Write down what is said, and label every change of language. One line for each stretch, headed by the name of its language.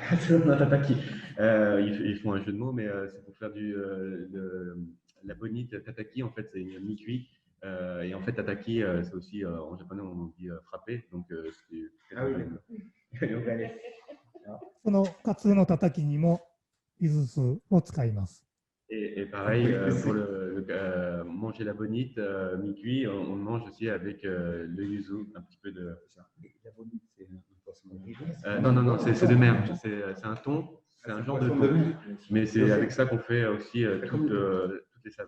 French: Ils font un jeu de mots, mais c'est pour faire la bonite tataki. En fait, c'est mi-cuit. Et en fait, tataki, c'est aussi en japonais, on dit frapper. Donc, c'est très
Japanese: そのカツオの叩きにも柚子酢を使います。
French: Et pareil, pour manger la bonite mi-cuit, on mange aussi avec le yuzu, un petit peu de. La bonite, c'est un poisson de rivière? Non, c'est de mer. C'est un thon, c'est un genre de thon. Mais c'est avec ça qu'on fait aussi toutes les saveurs.